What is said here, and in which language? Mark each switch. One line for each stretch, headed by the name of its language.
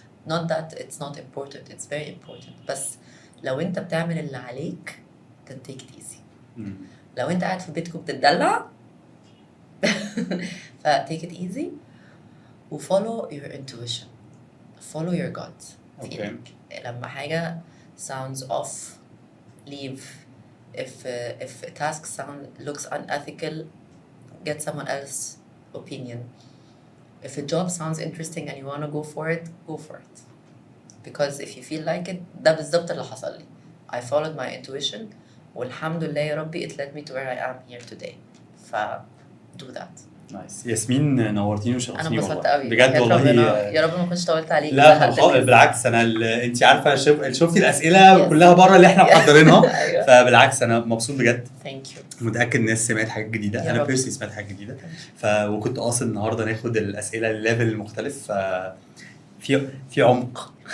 English: not that it's not important, it's very important.
Arabic: بس لو انت بتعمل اللي عليك
English: then take it easy.
Arabic: لو انت قاعد في بيتكم بتدلع ف
English: take it easy
Arabic: و
English: follow your intuition, follow your gut. okay.
Arabic: لما حاجة
English: sounds off, leave. if a task looks unethical, get someone else's opinion. If a job sounds interesting and you want to go for it, go for it. Because if you feel like it,
Arabic: ده بالظبط اللي حصل لي.
English: I followed my intuition
Arabic: والحمد لله يا ربي
English: it led me to where I am here today. do that.
Arabic: نايس. ياسمين نورتيني وشرفتيني. انا انبسطت قوي بجد والله. يا رب ما كنتش طولت عليك. لا بالعكس، انا انت عارفه شفتي الاسئله كلها بره اللي احنا محضرينها. فبالعكس انا مبسوط بجد. ثانك يو. متاكد الناس سمعت حاجات جديده، انا بيرسي سمعت حاجات جديده. وكنت قاصد النهارده ناخد الاسئله الليفل المختلف، في عمق.